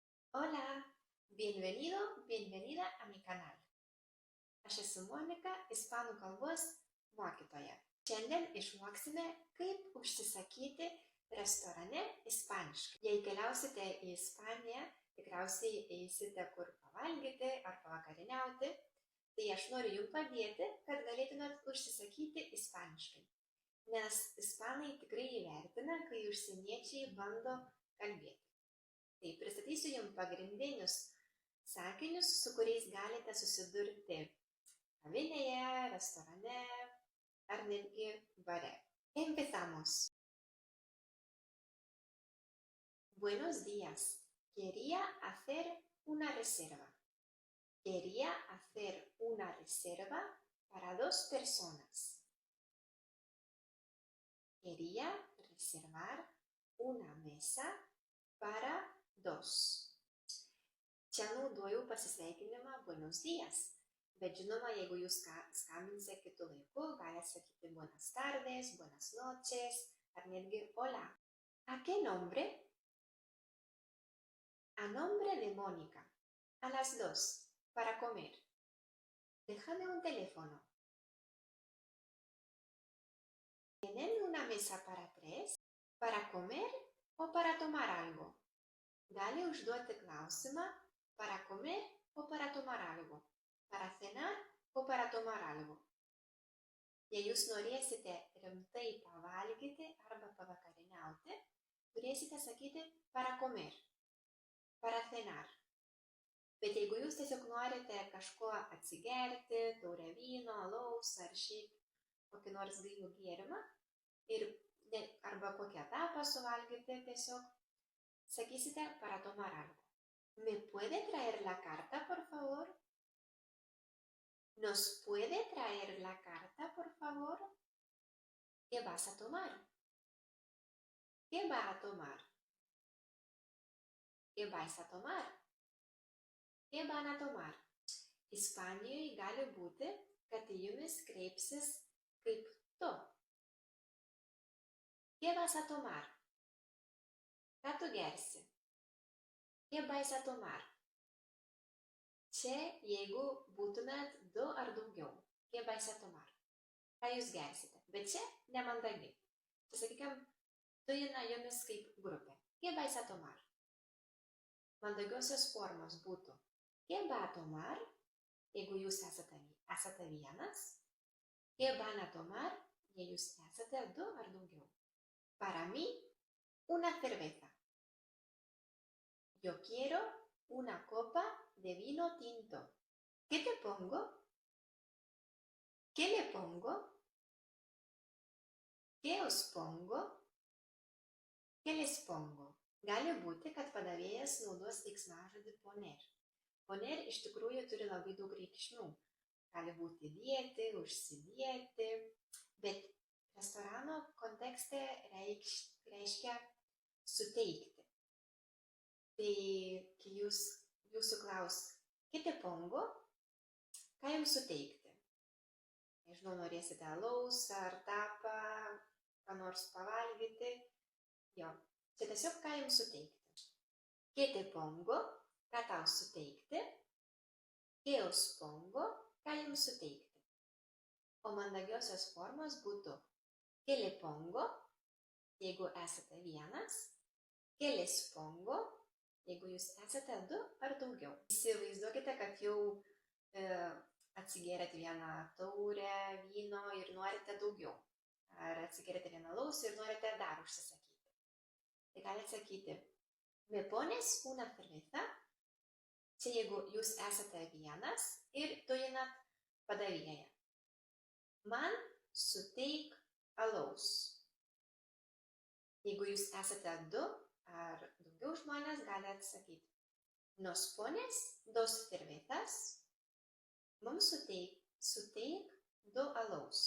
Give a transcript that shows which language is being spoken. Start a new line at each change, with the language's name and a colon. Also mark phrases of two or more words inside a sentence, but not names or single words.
Spanish: Hola, bienvenido, bienvenida a mi canal.
Lithuanian: Aš esu Monika, ispanų kalbos mokytoja. Šiandien išmoksime, kaip užsisakyti restorane ispaniškai. Jei keliausite į Ispaniją, tikriausiai eisite kur pavalgyti ar pavakarieniauti, tai aš noriu jums padėti, kad galėtumėt užsisakyti ispaniškai. Nes ispanai tikrai įvertina, kai užsieniečiai bando kalbėti. Tai pristatysiu jums pagrindinius sakinius, su kuriais galite susidurti kavinėje, restorane ar netgi bare.
Spanish: Empezamos. Buenos días. Quería hacer una reserva. Quería hacer una reserva para 2 personas. Quería reservar una mesa para 2.
Lithuanian: Čia naudoju pasisveikinimą
Spanish: buenos días,
Lithuanian: bet žinoma, jeigu jūs skambinsite kitu laiku, galite sakyti
Spanish: buenas tardes, buenas noches
Lithuanian: ar netgi hola.
Spanish: ¿A qué nombre? A nombre de Mónica. A las 2, para comer. Déjame un teléfono. ¿Tienen una mesa para 3? ¿Para comer o para tomar algo?
Lithuanian: Gali užduoti klausimą
Spanish: para comer o para tomar algo, para cenar o para tomar algo.
Lithuanian: Jei jūs norėsite rimtai pavalgyti arba pavakarieniauti, turėsite sakyti
Spanish: para comer, para cenar.
Lithuanian: Bet jeigu jūs tiesiog norite kažko atsigerti, taurę vyno, alaus ar šiaip kokį nors gaivų gėrimą arba kokią etapą suvalgyti tiesiog, sakysite
Spanish: para tomar algo. ¿Me puede traer la carta, por favor? ¿Nos puede traer la carta, por favor? ¿Qué vas a tomar? ¿Qué va a tomar? ¿Qué vais a tomar? ¿Qué van a tomar?
Lithuanian: Ispanijoje gali būti, kad į jumis kreipsis kaip tu.
Spanish: ¿Qué vas a tomar?
Lithuanian: Ką tu gersi?
Spanish: ¿Qué vais a tomar?
Lithuanian: Čia, jeigu būtumėt 2 ar daugiau.
Spanish: ¿Qué vais a tomar?
Lithuanian: Ką jūs gersite? Bet čia nemandagiai. Čia, sakykime, turina jumis kaip grupė.
Spanish: ¿Qué vais a tomar?
Lithuanian: Mandagiosios formos būtų
Spanish: ¿qué va a tomar?
Lithuanian: Jeigu jūs esate vienas.
Spanish: ¿Qué van a tomar?
Lithuanian: Jei jūs esate 2 ar daugiau.
Spanish: Para mí, una cerveza. Yo quiero una copa de vino tinto. ¿Qué te pongo? ¿Qué le pongo? ¿Qué os pongo? ¿Qué les pongo?
Lithuanian: Gali būti, kad padavėjas naudos veiksmažodį poner. Poner iš tikrųjų turi labai daug reikšmių. Gali būti dėti, užsidėti, bet restorano kontekste reiškia suteikti. Tai, kai jūsų klaus,
Spanish: ¿qué te pongo?
Lithuanian: Ką jums suteikti? Nežinau, norėsite alaus ar tapą, ką nors pavalgyti. Jo, čia tiesiog ką jums suteikti.
Spanish: ¿Qué te pongo?
Lithuanian: Ką tau suteikti?
Spanish: ¿Qué os pongo?
Lithuanian: Ką jums suteikti? O mandagiosios formos būtų
Spanish: ¿qué le pongo?
Lithuanian: Jeigu esate vienas.
Spanish: ¿Qué les pongo?
Lithuanian: Jeigu jūs esate 2 ar daugiau. Įsivaizduokite, kad jau atsigėrėte vieną taurę vyno ir norite daugiau. Ar atsigėrėte vieną alaus ir norite dar užsisakyti. Tai galite sakyti,
Spanish: ¿me pones una cerveza?
Lithuanian: Čia jeigu jūs esate vienas ir turinat padavėją. Man suteik alaus. Jeigu jūs esate 2 ar daugiau žmonės, galite sakyti,
Spanish: nos pones 2 cervezas,
Lithuanian: mums suteik 2 alaus.